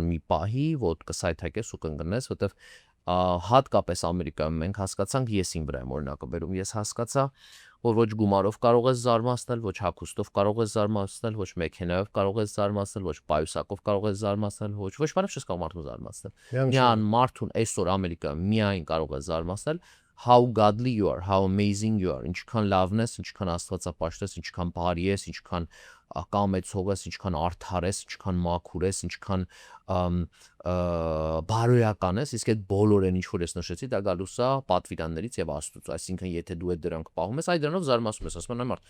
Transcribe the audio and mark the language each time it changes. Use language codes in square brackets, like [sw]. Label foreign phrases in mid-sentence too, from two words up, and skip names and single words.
[hy] մի պահի ոդկը սայթակես ու կընկնես, որտեվ հատկապես Ամերիկայում մենք հասկացանք ես իմ վրա եմ օրինակը բերում, ես հասկացա, որ ոչ գումարով կարող ես զարմացնել, ոչ հագուստով կարող ես զարմացնել, ոչ մեքենայով կարող ես զարմացնել, ոչ պայուսակով կարող ես զարմացնել, ոչ բանով չես կարող մարդուն զարմացնել։ Միան մարդուն այսօր Ամերիկայում միայն կարող է զարմացնել [en] how godly you are, [hy] how amazing you are, ինչքան լավն ես, ինչքան աստվածապաշտ ես, ինչքան բարի ես, ինչքան կամեցող ես, ինչքան արդար ես, ինչքան մաքուր ես, ինչքան բարոյական ես, իսկ այդ բոլորն ինչ որ ես նշեցի, դա գալուս է պատվիրաններից եւ Աստծուց, այսինքն եթե դու այդ դրանք պահում ես, այ դրանով զարմացում ես, ասում եմ մարդ,